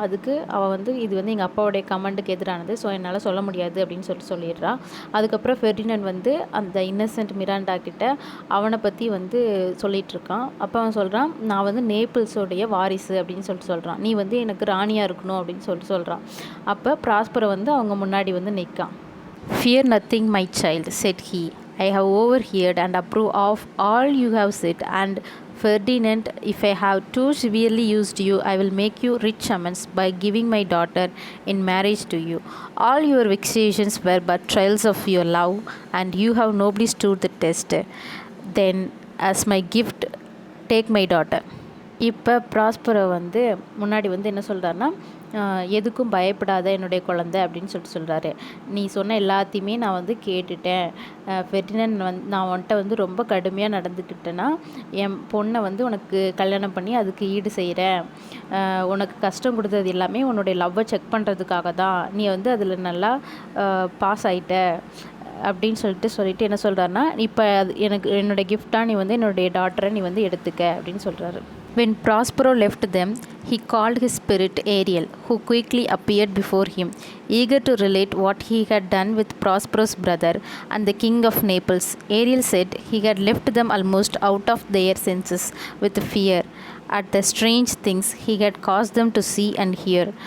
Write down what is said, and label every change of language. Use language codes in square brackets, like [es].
[ta] அதுக்கு அவள் வந்து இது வந்து எங்கள் அப்பாவுடைய கமெண்ட்டுக்கு எதிரானது, ஸோ என்னால் சொல்ல முடியாது அப்படின்னு சொல்லிடுறான். அதுக்கப்புறம் ஃபெர்டினண்ட் வந்து அந்த இன்னசென்ட் மிராண்டா கிட்ட அவனை பற்றி வந்து சொல்லிகிட்ருக்கான். அப்போ அவன் சொல்கிறான், நான் வந்து நேபிள்ஸோடைய வாரிசு அப்படின்னு சொல்கிறான். நீ வந்து எனக்கு ராணியாக இருக்கணும் அப்படின்னு சொல்கிறான். அப்போ ப்ராஸ்பரோ வந்து அவங்க முன்னாடி வந்து நிற்கான். [en] "Fear nothing, my child," said he. "I have overheard and approve of all you have said, and Ferdinand, if I have too severely used you, I will make you rich amends by giving my daughter in marriage to you. All your vexations were but trials of your love, and you have nobly stood the test. Then, as my gift, take my daughter." [ta] இப்போ Prospero வந்து முன்னாடி வந்து என்ன சொல்கிறாருன்னா, எதுக்கும் பயப்படாத என்னுடைய குழந்தை அப்படின்னு சொல்கிறாரு. நீ சொன்ன எல்லாத்தையுமே நான் வந்து கேட்டுட்டேன். ஃபெர்டினண்ட் நான் உன்கிட்ட வந்து ரொம்ப கடுமையாக நடந்துக்கிட்டேன்னா, என் பொண்ணை வந்து உனக்கு கல்யாணம் பண்ணி அதுக்கு ஈடு செய்கிறேன். உனக்கு கஷ்டம் கொடுத்தது எல்லாமே உன்னுடைய லவ்வை செக் பண்ணுறதுக்காக தான். நீ வந்து அதில் நல்லா பாஸ் ஆகிட்ட அப்படின்னு சொல்லிட்டு என்ன சொல்கிறாருன்னா, இப்போ எனக்கு என்னோடய கிஃப்டாக நீ வந்து என்னுடைய டாட்டரை நீ வந்து எடுத்துக்க அப்படின்னு சொல்கிறாரு. [en] When Prospero left them, he called his spirit Ariel, who quickly appeared before him, eager to relate what he had done with Prospero's brother and the king of Naples. Ariel said he had left them almost out of their senses with fear at the strange things he had caused them to see and hear.